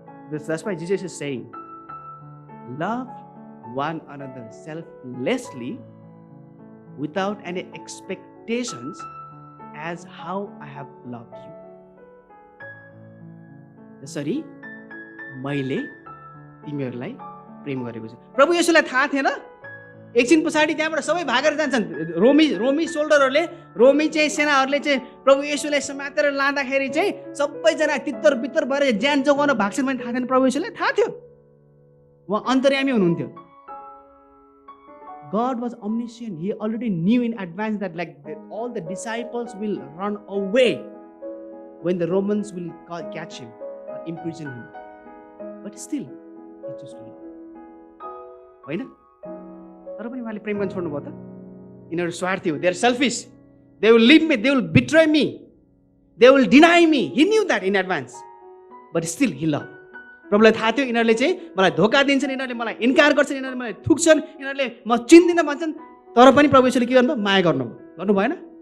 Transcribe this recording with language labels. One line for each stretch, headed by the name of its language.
English: That's why Jesus is saying, love one another selflessly without any expectations as how I have loved you.
Nepali: त्यसरी मैले तिमीहरूलाई प्रेम गरेको छु। प्रभु येशूलाई थाहा थिएन? एकछिन पछाडि त्यहाँबाट सबै भागेर जान्छन्। रोमी सोल्डरहरूले, रोमी चाहिँ सेनाहरूले चाहिँ प्रभु येशूलाई समातेर लाँदाखेरि चाहिँ सबैजना तितर बितर भएर ज्यान जोगाउन भाग्छन् भने थाहा थिएन? प्रभु येशूलाई थाहा थियो। उहाँ अन्तर्यामी हुनुहुन्थ्यो।
English: God was omniscient. He already knew in advance that all the disciples will run away when the Romans will catch him or imprison him. But still, he chose to love.
Nepali: होइन? तर पनि उहाँले प्रेम गर्न छोड्नुभयो त? यिनीहरू स्वार्थी हो.
English: They are selfish. They will leave me. They will betray me. They will deny me. He knew that in advance. But still, he loved.
Nepali: प्रभुलाई थाहा थियो यिनीहरूले चाहिँ मलाई धोका दिन्छन्, यिनीहरूले मलाई इन्कार गर्छन्, यिनीहरूले मलाई थुक्छन्, यिनीहरूले म चिन्दिनँ भन्छन्, तर पनि प्रभु येशूले के गर्नुभयो? माया गर्नु भएन?